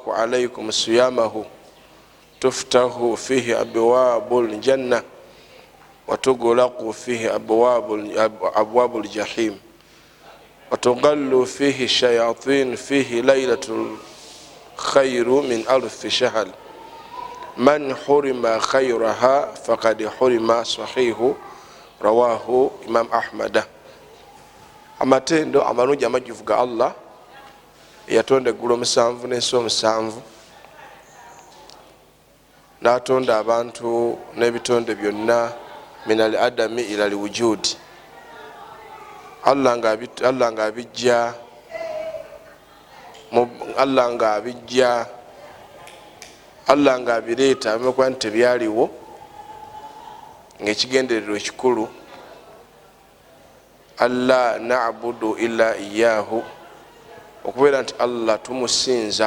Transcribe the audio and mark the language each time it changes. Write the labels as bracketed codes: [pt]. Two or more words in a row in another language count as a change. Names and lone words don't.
[ar] عليكم صيامه تفتح فيه أبواب الجنة وتغلق فيه أبواب الجحيم وتغل فيه الشياطين فيه ليلة خير من 1000 شهر من حرم خيرها فقد حرم صحيح رواه إمام أحمد. [lg] amatendo amalungi amajjuvu ga Allah yatonda eggulu 7 n'ensi 7 n'atonda abantu n'ebitonde byonna [ar] من العدم إلى الوجود. [lg] Allah nga abireeta abimakuba nti tebyaliwo ng'ekigendererwa ekikulu [ar] ألا نعبد إلا إياه, [lg] okubeera nti Allah tumusinza.